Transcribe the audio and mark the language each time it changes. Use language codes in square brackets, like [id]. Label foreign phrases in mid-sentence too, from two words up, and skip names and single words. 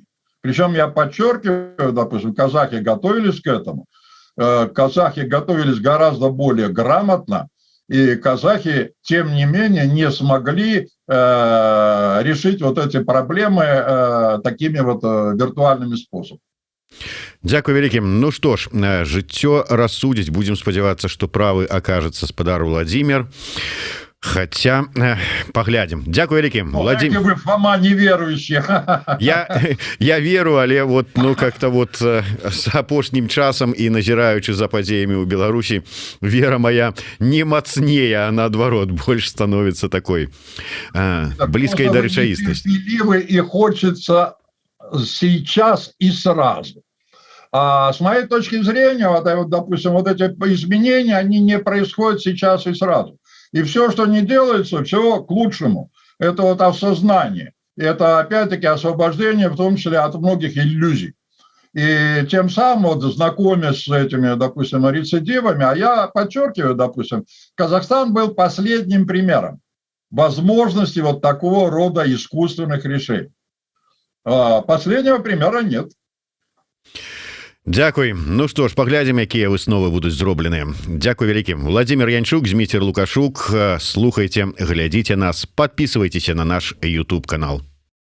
[ru] Причем я подчеркиваю, допустим, казахи готовились к этому. Казахи готовились гораздо более грамотно. И казахи, тем не менее, не смогли решить вот эти проблемы такими вот виртуальными способами. [be] Дякую вялікім. Ну што ж, жыццё рассудзіць. Будзем спадзявацца, што правы акажацца спадар Владимир. [ru] Хотя поглядим. [be] Дякую вялікім. [ru] Владимир, вы, Фома, неверующий. [be] Я веру, але вот, ну, как-то вот с апошнім часам и назираючы за падзеямі ў Беларусі, вера моя не мацнее, а наадварот [ru] больше становится такой близкой [be] до рэчаіснасці. [ru] И хочется сейчас и сразу. А с моей точки зрения, вот, допустим, вот эти изменения, они не происходят сейчас и сразу. И все, что не делается, все к лучшему. Это вот осознание. Это, опять-таки, освобождение, в том числе, от многих иллюзий. И тем самым, вот, знакомясь с этими, допустим, рецидивами, а я подчеркиваю, допустим, Казахстан был последним примером возможности вот такого рода искусственных решений. Последнего примера нет. [be] Дякуй. Ну што ж, паглядзім, якія высновы будуць зробленыя. Дякуй вялікім. Владимир Янчук, Зміцер Лукашук. Слухайте, глядзіце нас, [ru] подписывайтесь на наш [be] YouTube канал.